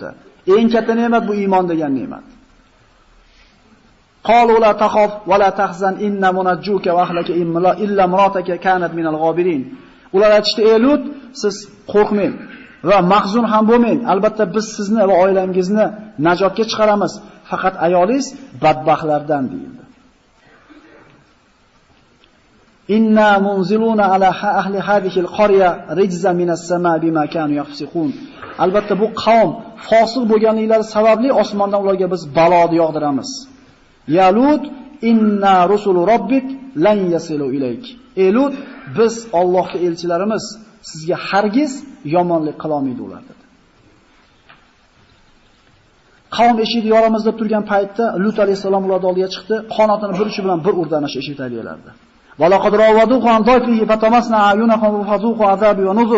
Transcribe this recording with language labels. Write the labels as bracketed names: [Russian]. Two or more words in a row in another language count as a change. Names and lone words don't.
[Uzbek] Eng katta ne'mat bu iymon degan ne'mat. [Arabic] قالوا لا تخف ولا تحزن إنا منجوك وأهلك إلا امرأتك كانت من الغابرين. [Uzbek] Ular aytishdi: "Ey Lut, siz qo'rqmang va mahzun ham bo'lmang. Albatta biz sizni va oilangizni najotga chiqaramiz. Faqat ayolingiz badbaxtlardan" deyildi. [Arabic] إنا منزلون على أهل هذه القرية رجزا من السماء بما كانوا يفسقون. [Uzbek] Albatta bu qavm fosiq bo'lganliklari sababli osmondan ularga biz baloni yog'diramiz. [Arabic] يا لوط إنا رسل ربك لن يصلوا إليك. [Uzbek] Ey Lut, biz Allohning elchilarimiz, sizga hargiz yomonlik qila olmaydi ular dedi. Qavm eshikni yoramiz deb turgan paytda Lut alayhisalom ularning oldiga chiqdi, qanotini bir uchi bilan bir urdi ana shu eshik tagiyalarida. [Arabic] ولقد راودوه عن ضيفه فطمسنا أعينهم فذوقوا عذابي ونذر.